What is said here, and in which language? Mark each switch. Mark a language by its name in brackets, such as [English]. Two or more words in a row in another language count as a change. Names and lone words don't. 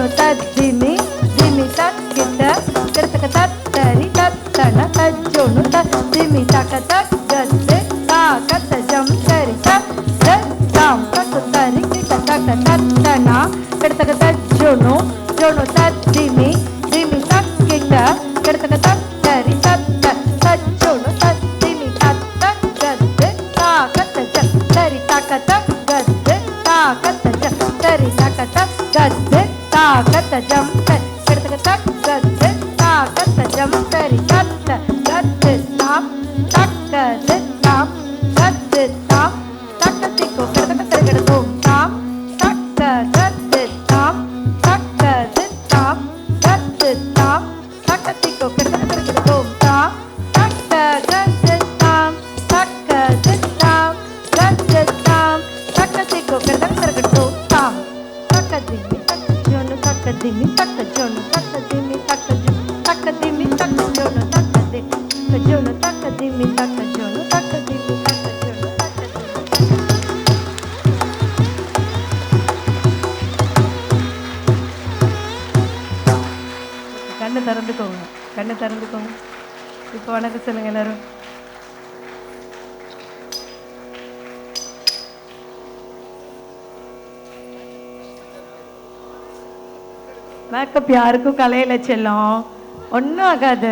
[Tamil] tadimi dimi takita takatari tatana tajono tadimi takata gaj ta katajam sarita tam takuntari kita takatana takatajono jono tadimi dimi takita takatari tatta tajono tadimi tatta gaj ta kataja tari takata gaj ta kataja tari takata gaj ta katajam takata gaj ta katajam tari tatta gaj tam takka tam gaj tam takatiko kadakatagadu tam takka gaj tam takka tam gaj tam takatiko kadakatagadu tam takka gaj tam takka tam gaj tam takatiko kadakatagadu tam takadimi takajono takadimi takajono takadimi takajono takadimi takajono takadimi takadimi takajono takadimi takajono கண்ணு திறந்துக்கோங்க இப்போ வணக்கம் சொல்லுங்க எல்லாரும். மேக்கப் யாருக்கும் கலையில செல்லும், ஒன்றும் ஆகாது.